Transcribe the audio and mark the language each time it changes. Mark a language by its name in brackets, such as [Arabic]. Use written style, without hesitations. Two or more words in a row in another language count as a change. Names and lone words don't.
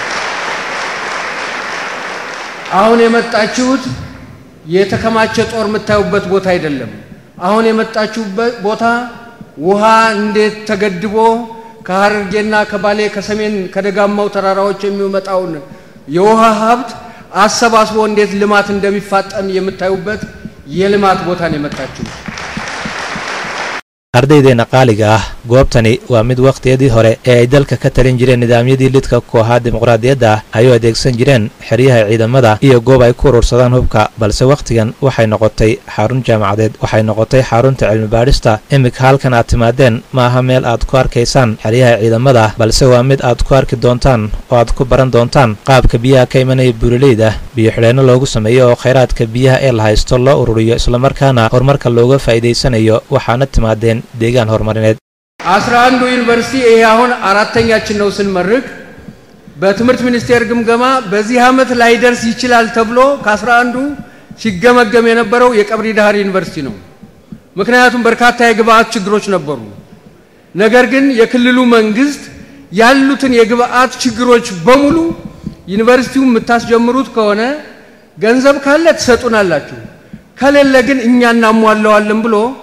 [Amharic] አሁን የመጣችሁት የተከማቸ ጦር የምታዩበት ቦታ አይደለም። አሁን የመጣችሁበት ቦታ ውሃ እንዴት ተገድቦ ከሐረርጌና ከባሌ ከሰሜን ከደጋማው ተራራዎች የሚመጣውን የውሃ ሀብት አሰባስቦ እንዴት ልማት እንደሚፋጠን የምታዩበት የልማት ቦታ ነው የመጣችሁት። [Somali] ardaydeena qaaliga ah goobtani waa mid waqtiyadii hore ee ay dalka ka talin jireen nidaamyadii lidka ku ahaa dimuqraadiyadda ay u adeegsan jireen xeryaha ciidamada iyo goob ay ku urursadaan hubka balse waqtigan waxay noqotay xarun jaamacadeed waxay noqotay xarunta cilmi baadhista imika halkan aad timaadeen ma aha meel aad ku arkaysaan xeryaha ciidamada balse waa mid aad ku arki doontaan oo aad ku baran doontaan qaabka biyaha ka imanaya buuraleyda biyo xidheenno loogu sameeyo oo khayraadka biyaha ee la haysto loo ururiyo islamarkaana horumarka looga faa'iidaysanayo waxaana timaadeen deegaan horumarineed [Amharic] 11 ዩኒቨርሲቲ ይሄ አሁን አራተኛችን ነው ስንመርቅ በትምህርት ሚኒስቴር ግምገማ በዚህ ዓመት ላይ ደርስ ይችላል ተብሎ ከ11 ሲገመገም የነበረው የቀብሪ ዳህር ዩኒቨርሲቲ ነው ምክንያቱም በርካታ የግብአት ችግሮች ነበሩ ነገር ግን የክልሉ መንግስት ያሉትን የግብአት ችግሮች በሙሉ ዩኒቨርሲቲው የምታስጀምሩት ከሆነ ገንዘብ ካለ ተሰጡናላችሁ ከሌለ ግን እኛ እናሟላዋለን ብሎ